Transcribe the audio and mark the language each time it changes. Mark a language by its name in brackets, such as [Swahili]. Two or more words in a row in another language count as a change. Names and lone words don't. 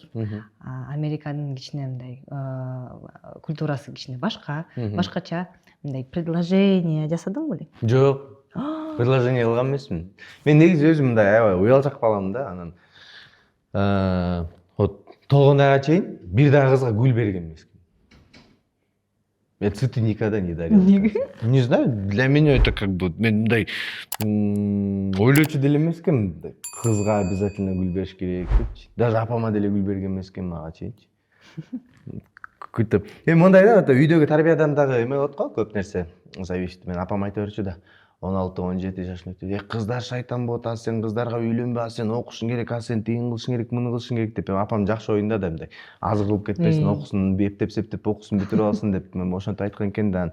[Kyrgyz] Американын кичине мындай культурасы кичине башкача, мындай предложение жасадың беле? Жок. Предложение кылган эмесмин. Мен негизи өзүм мындай аябай уялчак балам да, анан Толгонайга чейин бир дагы кызга гүл берген эмесмин. [Russian] Я цветы никогда не дарил. Не знаю, для меня это как бы, [Kyrgyz] мен мындай ойлочу деле эмес экен, кызга обязательно гүл бериш керек депчи. Даже апама деле гүл берген эмес экен мага чейинчи. Какой-то мындай да, үйдөгү тарбиядан дагы эме болот го, көп нерсе зависит. Мен апам айта берчү да, 16-17 жашын өтүп, кыздар шайтан болот, сен кыздарга үйлөнбө, сен окушуң керек, сен тыйын кылышың керек, муну кылышың керек деп. Апам жакшы оюнда да мындай азыр кылып кетпесин, окусун, эптеп окусун бүтүрүп алсын деп мен ошентип айткан экен да.